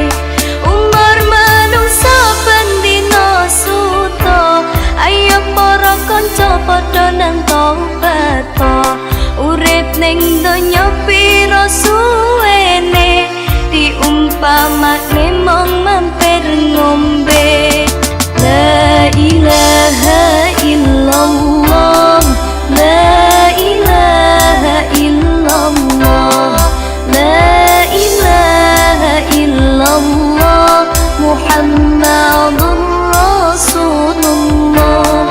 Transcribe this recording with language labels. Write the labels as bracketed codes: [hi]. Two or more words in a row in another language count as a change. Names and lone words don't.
[jv] Umur menungso bendina suto, ayo para kanca padha nang tobat. Urip ning donya pira suwene, diumpamakne mong mampir ngombe. [ar] لا إله إلا الله، لا إله إلا الله، لا إله إلا الله، محمد رسول الله.